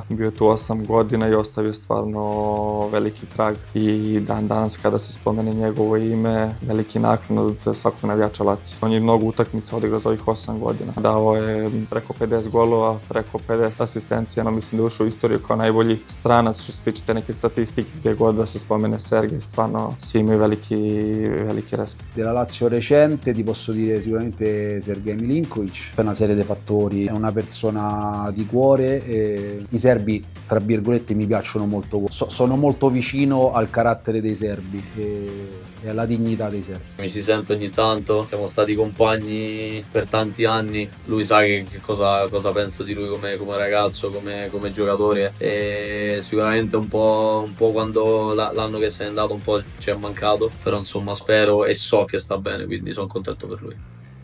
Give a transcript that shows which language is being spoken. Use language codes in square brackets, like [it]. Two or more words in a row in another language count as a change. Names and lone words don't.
[sr] Bio je tu 8 godina i ostavio stvarno veliki trag i dan danas kada se spomene njegovo ime, veliki naklon od svakog navijača Lazio. On je mnogo utakmica odigrao za ovih 8 godina. Dao je preko 50 golova, preko 50 asistencija, no mislim da je ušao u istoriju kao najbolji stranac što se tiče te neke statistike, gdje god da se spomene Sergej, stvarno svi imaju veliki respekt. [it] Della Lazio recente ti posso dire sicuramente Sergej Milinkovic, per una serie di fattori, è una persona di cuore e i serbi tra virgolette mi piacciono molto, sono molto vicino al carattere dei serbi e alla dignità dei serbi. Mi si sente ogni tanto, siamo stati compagni per tanti anni, lui sa che cosa penso di lui come ragazzo, come giocatore e sicuramente un po' quando l'anno che se n'è andato un po' ci è mancato, però insomma spero e so che sta bene, quindi sono contento per lui.